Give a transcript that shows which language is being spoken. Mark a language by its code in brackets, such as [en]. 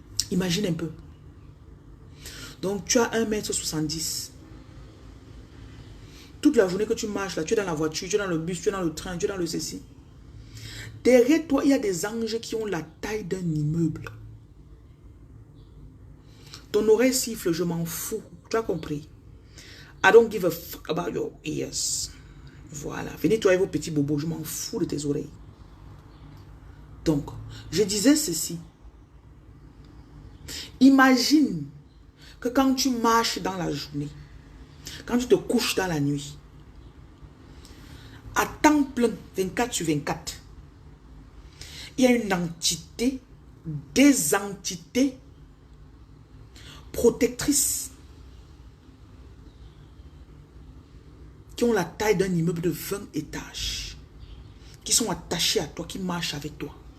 [fr] Imagine un peu. Donc, tu as 1,70 m. Toute la journée que tu marches là, tu es dans la voiture, tu es dans le bus, tu es dans le train, tu es dans le ceci. Derrière toi, il y a des anges qui ont la taille d'un immeuble. Ton oreille siffle, je m'en fous. Tu as compris? [en] I don't give a fuck about your ears. [fr] Voilà. Venez toi et vos petits bobos, je m'en fous de tes oreilles. Donc, je disais ceci. Imagine que quand tu marches dans la journée, quand tu te couches dans la nuit, à temps plein, 24/24, il y a une entité, des entités protectrices qui ont la taille d'un immeuble de 20 étages, qui sont attachés à toi, qui marchent avec toi.